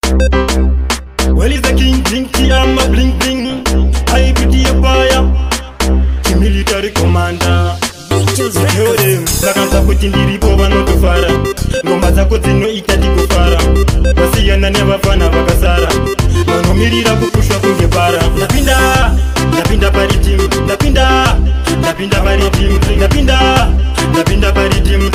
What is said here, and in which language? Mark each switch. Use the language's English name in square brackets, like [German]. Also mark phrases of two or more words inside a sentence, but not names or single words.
[English] Well, he's the king, king, king, I'm a bling, bling. I be the empire, the military commander. Yo, them, [Shona] saka nza kuti ndiripo vanotofara. Ngoma dzako dzinoita tikufara. Wasiyana nevafana vakasara. Vanomirira kukushwa kunge para. Ndapinda, ndapinda pari team. Ndapinda, ndapinda Ndapinda paritim, ndapinda, ndapinda paritim.